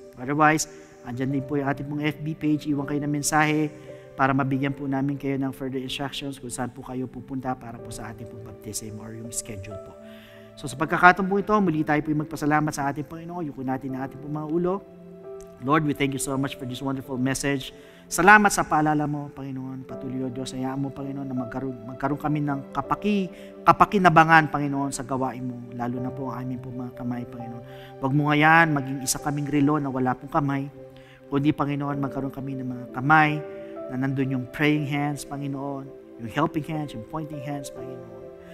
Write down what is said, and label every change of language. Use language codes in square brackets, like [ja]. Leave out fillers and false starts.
[tl] Otherwise, andyan din po yung ating pong FB page. Iwan kayo ng mensahe para mabigyan po namin kayo ng [en] further instructions [tl] kung saan po kayo pupunta para po sa ating pong baptism or yung schedule po. So sa pagkakataon po ito, muli tayo po yung magpasalamat sa ating Panginoon. Yuko natin ang ating pong mga ulo. [en] Lord, we thank you so much for this wonderful message. [tl] Salamat sa paalala mo, Panginoon. Patuloy, O Diyos, hayaan mo, Panginoon, na magkaroon kami ng kapakinabangan, Panginoon, sa gawain mo. Lalo na po ang aming po mga kamay, Panginoon. Huwag mo ngayon maging isa kaming relo na wala pong kamay. Kundi, Panginoon, magkaroon kami ng mga kamay na nandun yung praying hands, Panginoon, yung helping hands, yung pointing hands, Panginoon.